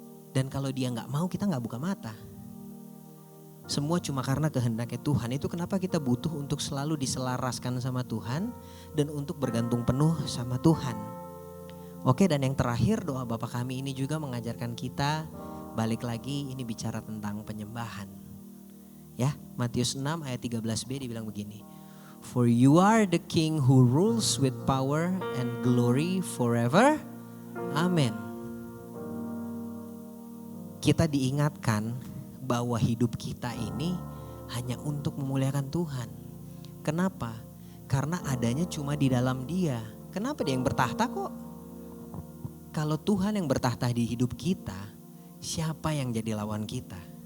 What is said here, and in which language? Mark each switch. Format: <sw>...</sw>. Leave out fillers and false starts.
<id>Dan kalau dia gak mau kita gak buka mata. Semua cuma karena kehendaknya Tuhan. Itu kenapa kita butuh untuk selalu diselaraskan sama Tuhan. Dan untuk bergantung penuh sama Tuhan. Oke, dan yang terakhir doa Bapa kami ini juga mengajarkan kita. Balik lagi ini bicara tentang penyembahan. Ya, Matius 6 ayat 13b dibilang begini.</id> <en>For you are the King who rules with power and glory forever. Amen.</en> <id>Kita diingatkan bahwa hidup kita ini hanya untuk memuliakan Tuhan. Kenapa? Karena adanya cuma di dalam Dia. Kenapa Dia yang bertahta kok? Kalau Tuhan yang bertahta di hidup kita, siapa yang jadi lawan kita?</id>